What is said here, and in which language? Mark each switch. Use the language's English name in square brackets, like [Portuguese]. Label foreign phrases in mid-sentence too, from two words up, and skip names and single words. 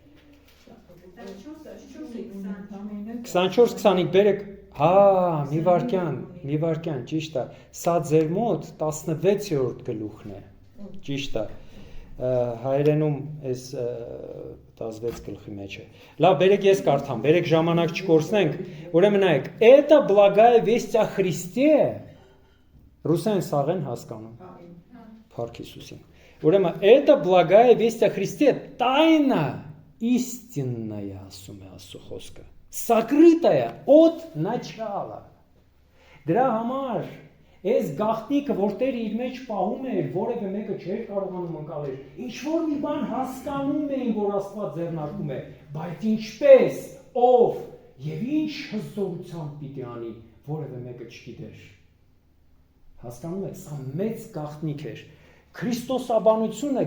[Armenian] 24-25 բերեք, մի վարքյան, ճիշտ է, սա ձեր մոտ 16-րդ գլուխն է, ճիշտ է, հայերենում այս 16 գլխի մեջ է։ Լավ, բերեք ես կարդամ, բերեք ժամանակ չկորցնենք, ուրեմն նայեք, [Russian] «Это благая весть о Христе», [Armenian] ռուսեն սաղեն հասկանում, Փառք Հիսուսին, ուրեմն [Russian] «Это благая весть о Христе, тайна истинная», [Armenian] ասում է Աստծո խոսքը, [Russian] «сокрытая от начала». [Armenian] Դրա համար այս գաղտնիքը, որ Տերը իր մեջ պահում էր, որևէ մեկը չէր կարողանում ընկալել, ինչ որ մի բան հասկանում էին, որ Աստված ձեռնարկում է, բայց ինչպես, ով եւ ինչ հզորությամբ պիտի անի, որևէ մեկը չգիտեր։ Հասկանում եք, սա մեծ գաղտնիք էր։ Քրիստոսաբանությունը